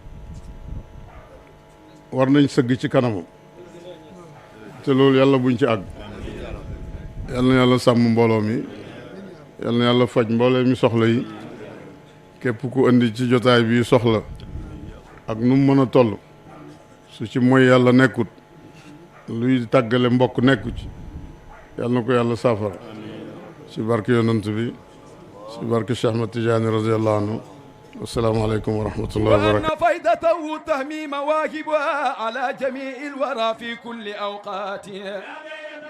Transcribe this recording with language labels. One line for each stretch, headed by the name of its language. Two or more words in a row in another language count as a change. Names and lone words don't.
Wolof: war nañ sëgg ci kanamam te loolu yàlla buñ ci àgg yal na yàlla sàmm mbooloo mi yal na yàlla faj mboolee mi soxla yi képp ku indi ci jotaay bi soxla ak nu mu mën a toll su ci mooy yàlla nekkut luy tàggale mbokk nekku ci yal na ko yàlla saafara ci barke yonant bi ci barke Cheikh Ahmed Tidiane
Arabic: رضي الله عنه والسلام عليكم ورحمة الله وبركاته. وأن فائدته تهمي مواهبها على جميع الورى في كل أوقات